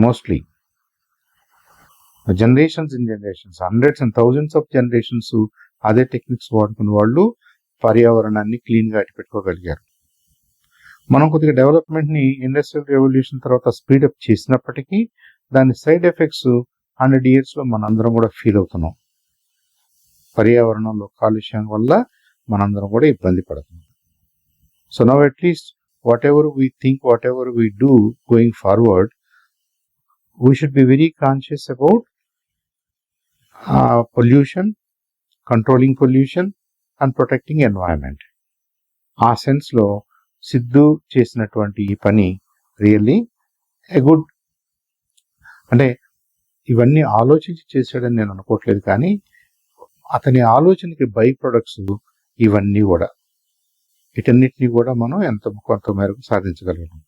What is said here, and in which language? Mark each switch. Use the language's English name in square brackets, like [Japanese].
[English] mostly generations in generations, hundreds and thousands of generations [Telugu] అదే techniques వాడుకున్న వాళ్ళు పర్యావరణాన్ని క్లీన్గా పెట్టుకోగలిగారు. మనం కొద్దిగా డెవలప్మెంట్ని ఇండస్ట్రియల్ రెవల్యూషన్ తర్వాత స్పీడప్ చేసినప్పటికీ దాని సైడ్ ఎఫెక్ట్స్ 100 yearsలో మనందరం కూడా ఫీల్ అవుతున్నాం. పర్యావరణంలో కాలుష్యం వల్ల మనందరం కూడా ఇబ్బంది పడుతున్నాం. [English] So now at least whatever we think, whatever we do going forward, we should be very conscious about pollution, controlling pollution and protecting environment. [Telugu] ఆ సెన్స్లో సిద్ధు చేసినటువంటి ఈ పని రియల్లీ ఎ గుడ్, అంటే ఇవన్నీ ఆలోచించి చేశాడని నేను అనుకోవట్లేదు, కానీ అతని ఆలోచనకి బై ప్రొడక్ట్స్ ఇవన్నీ కూడా, వీటన్నిటిని కూడా మనం కొంత మేరకు సాధించగలిగాం.